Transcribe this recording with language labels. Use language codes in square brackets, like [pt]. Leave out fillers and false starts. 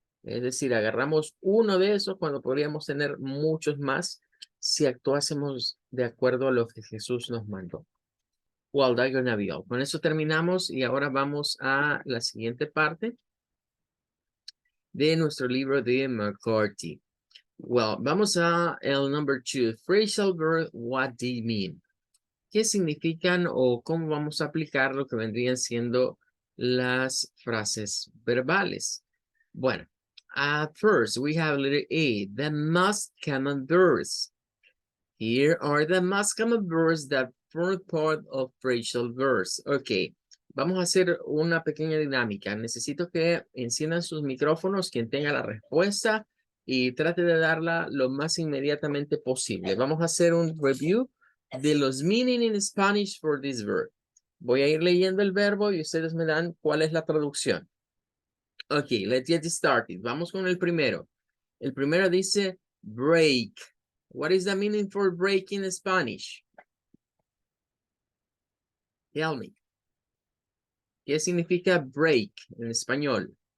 [es] Es decir, agarramos uno de esos cuando podríamos tener muchos más si actuásemos de acuerdo a lo que Jesús nos mandó. [en] Well, that's gonna be all. [es] Con eso terminamos y ahora vamos a la siguiente parte de nuestro libro de McCarthy. Well, vamos a el number 2. [en] Phrasal verb, what do you mean? [es] ¿Qué significan o cómo vamos a aplicar lo que vendrían siendo las frases verbales? [en] Bueno, first we have letter A, the most common verbs. Here are the most common verbs that form part of phrasal verbs. [es] Ok, vamos a hacer una pequeña dinámica. Necesito que enciendan sus micrófonos, quien tenga la respuesta, y trate de darla lo más inmediatamente posible. Vamos a hacer un [en] review [es] de los [en] meaning in Spanish for this verb. [es] Voy a ir leyendo el verbo y ustedes me dan cuál es la traducción. [en] Ok, let's get started. [es] Vamos con el primero. El primero dice break. [en] What is the meaning for break in Spanish? Tell me. [es] ¿Qué significa break en español?